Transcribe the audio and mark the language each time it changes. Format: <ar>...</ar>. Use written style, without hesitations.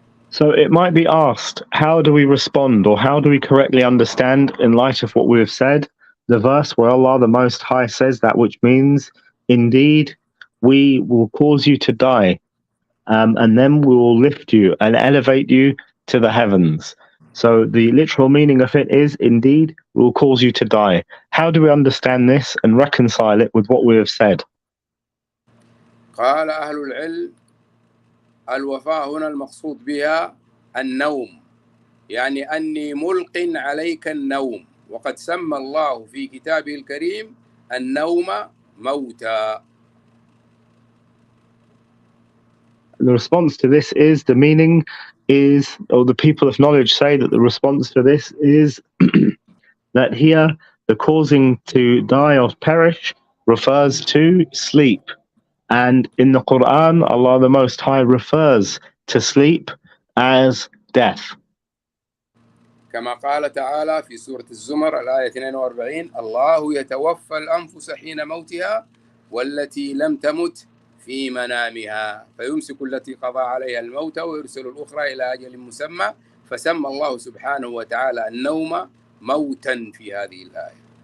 <en>So it might be asked, how do we respond, or how do we correctly understand, in light of what we have said, the verse where Allah the Most High says that, which means, indeed, we will cause you to die, and then we will lift you and elevate you to the heavens. So the literal meaning of it is, indeed, we will cause you to die. How do we understand this and reconcile it with what we have said?</en> <ar>قال أهل العلم: الوفاة هنا المقصود بها النوم، يعني أني ملق عليك النوم، وقد سمى الله في كتابه الكريم النوم موتا.</ar> <en>The response to this is, the meaning is, or the people of knowledge say that the response to this is that here the causing to die or perish refers to sleep. And in the Quran, Allah the Most High refers to sleep as death.</en> <ar>كما قال تعالى في سورة الزمر الآية 42: الله يتوفى الأنفس حين موتها والتي لم تمت في منامها فيمسك التي قضى عليها الموت ويرسل الأخرى إلى أجل مسمى، فسمى الله سبحانه وتعالى النوم موتا في هذه الآية.</ar>